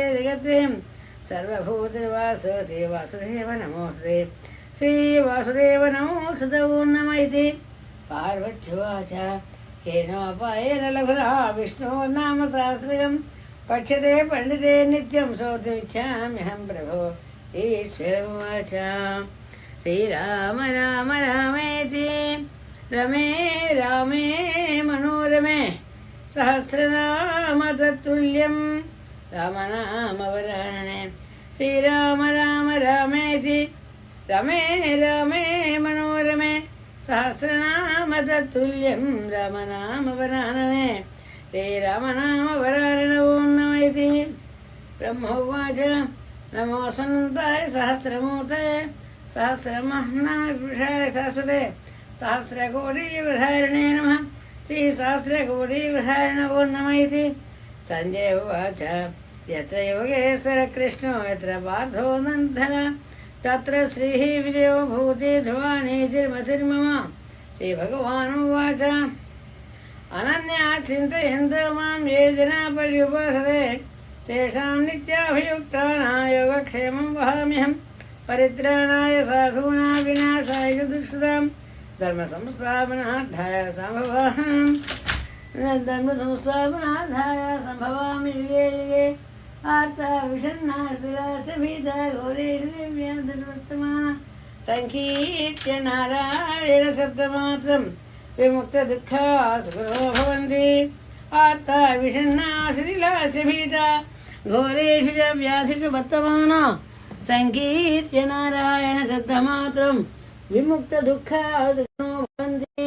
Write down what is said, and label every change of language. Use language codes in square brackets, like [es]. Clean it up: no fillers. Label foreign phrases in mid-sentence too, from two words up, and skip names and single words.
[sa] जगद्वयं सर्वभूतनिवासोऽसि वासुदेव नमोऽस्ते श्रीवासुदेव नमोऽस्तुते ॐ नमः इति पार्वत्युवाच केनोपायेन लघुना विष्णोर्नाम सहस्रकं पठ्यते पण्डिते नित्यं श्रोतुमिच्छाम्यहं प्रभो ईश्वर उवाच श्रीराम राम रामेति रमे रामे मनोरमे सहस्रनाम तत्तुल्यं रामनामवरानने శ్రీరామ రామ రామేతి రమే రమే మనోరమే సహస్రనామ తత్తుల్యం రామనామ వరాననే శ్రీరామనామ వరాన ఓం నమైతి. బ్రహ్మోవాచ నమో స్వనంతాయ సహస్రమూర్తే సహస్రమహాపురుషాయ శాశ్వతే సహస్రకోటివిధారిణే నమః శ్రీ సహస్రకోటివిధారిణ ఓం నమైతి. సంజయ ఉవాచ యత్ర యోగేశ్వర కృష్ణో యత్ర పార్థో నందన తత్ర శ్రీః విజయో భూతి ధ్రువా నీతిర్మతిర్మమ. శ్రీభగవానువాచ అనన్యా చింతయంతో మాం ఏ జనా పర్యుపాసతే తేషాం నిత్యాభియుక్తానాం యోగక్షేమం వహామ్యహం. పరిత్రాణాయ సాధూనాం వినాశాయ చ దుష్కృతాం ధర్మ సంస్థాపనార్థాయ సంభవామి యుగే యుగే. ఆర్తా విషన్నా స్థిరాచ భీతా ఘోరేషు దివ్యాధర్వర్తమాన సంకీర్త్య నారాయణ శబ్దమాత్రం విముక్త దుఃఖా సుఖో భవంతి. ఆర్తా విషన్నా శిథిలాచ భీతా ఘోరేషు చ వ్యాధిషు వర్తమాన సంకీర్త్య నారాయణ శబ్దమాత్రం విముక్త దుఃఖా సుఖో భవంతి.